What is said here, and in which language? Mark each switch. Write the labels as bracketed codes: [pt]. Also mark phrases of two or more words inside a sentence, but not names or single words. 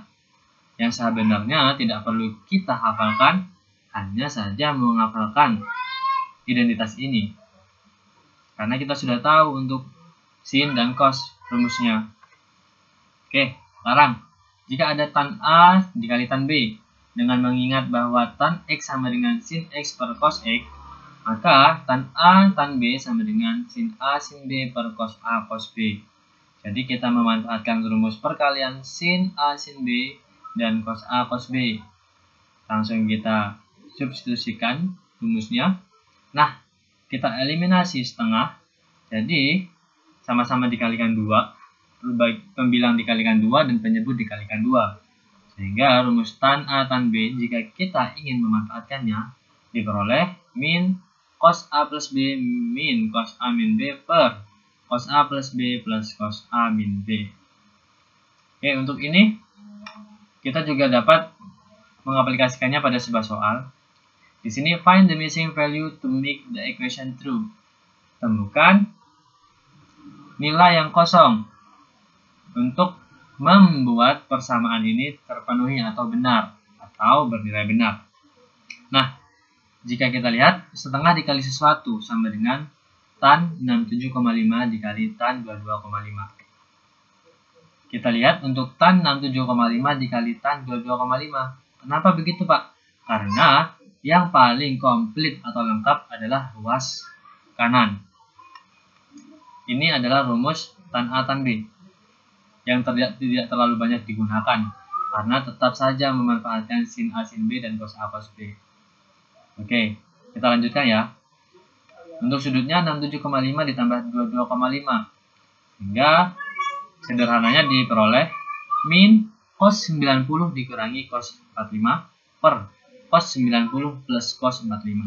[id] Yang sebenarnya tidak perlu kita hafalkan, hanya saja menghafalkan identitas ini. Karena kita sudah tahu untuk sin dan cos rumusnya. Oke, sekarang jika ada tan A dikali tan B, dengan mengingat bahwa tan X sama dengan sin X per cos X, maka tan A tan B sama dengan sin A sin B per cos A cos B. Jadi kita memanfaatkan rumus perkalian sin A sin B dan cos A cos B. Langsung kita substitusikan rumusnya. Nah, kita eliminasi setengah. Jadi sama-sama dikalikan 2. Pembilang dikalikan 2 dan penyebut dikalikan 2. Sehingga rumus tan A tan B jika kita ingin memanfaatkannya diperoleh min cos A plus B min cos A min B per cos A plus B plus cos A min B. Oke, untuk ini kita juga dapat mengaplikasikannya pada sebuah soal. Di sini [en] find the missing value to make the equation true. [id] Temukan nilai yang kosong untuk membuat persamaan ini terpenuhi atau benar atau bernilai benar. Nah, jika kita lihat setengah dikali sesuatu sama dengan tan 67,5 dikali tan 22,5. Kita lihat untuk tan 67,5 dikali tan 22,5. Kenapa begitu, Pak? Karena yang paling komplit atau lengkap adalah ruas kanan. Ini adalah rumus tan A tan B yang tidak terlalu banyak digunakan karena tetap saja memanfaatkan sin A sin B dan cos A cos B. Oke, kita lanjutkan ya. Untuk sudutnya 67,5 ditambah 22,5. Sehingga sederhananya diperoleh min cos 90 dikurangi cos 45 per cos 90 plus cos 45.